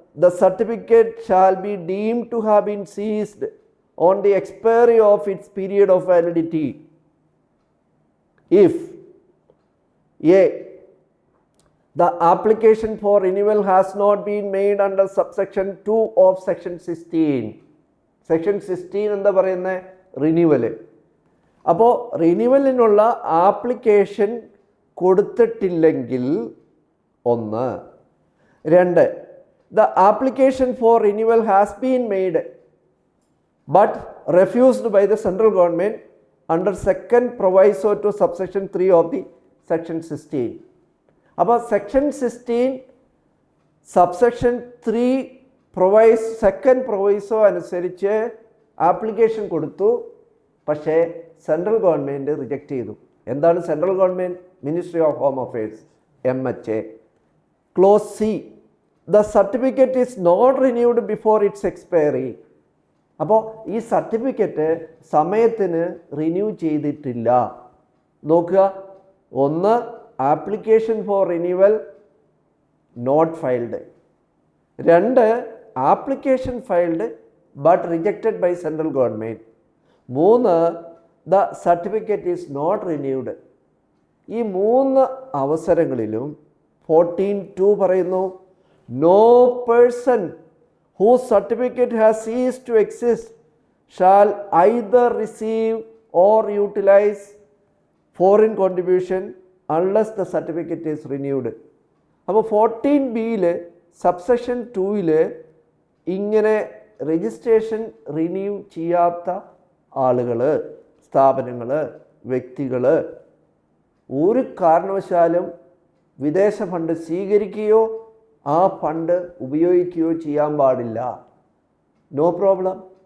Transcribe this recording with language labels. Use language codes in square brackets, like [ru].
[en] The certificate shall be deemed to have been seized on the expiry of its period of validity if A. The application for renewal has not been made under subsection 2 of section 16. [ml] Section 16 എന്താ പറയുന്നത്? Renewal. അപ്പോൾ റിന്യൂവലിനുള്ള application കൊടുത്തിട്ടില്ലെങ്കിൽ 1. 2. [en] The application for renewal has been made but refused by the central government under second proviso to subsection 3 of the section 16. [ml] അപ്പോൾ section 16 subsection 3 second proviso അനുസരിച്ച് application കൊടുത്തു. പക്ഷേ central government reject ചെയ്തു. എന്താണ് central government? [en] Ministry of home affairs, MHA. Clause C. The certificate is not renewed before its expiry. [ml] അപ്പോൾ ഈ certificate സമയത്തിന് renew ചെയ്തിട്ടില്ല. നോക്കുക, [en] 1. Application for renewal not filed. 2. Application filed but rejected by central government. 3. The certificate is not renewed. [ml] ഈ 3 അവസരങ്ങളിലും 14(2) പറയുന്നു, [en] no person whose certificate has ceased to exist shall either receive or utilize foreign contribution unless the certificate is renewed. [ml] അപ്പോൾ 14(b)യിൽ subsection 2ൽ ഇങ്ങനെ registration renew ചെയ്യാത്ത ആളുകൾ, സ്ഥാപനങ്ങൾ, വ്യക്തികൾ ഒരു കാരണവശാലും വിദേശ ഫണ്ട് സ്വീകരിക്കുകയോ ആ ഫണ്ട് ഉപയോഗിക്കുകയോ ചെയ്യാൻ പാടില്ല. [en] No problem.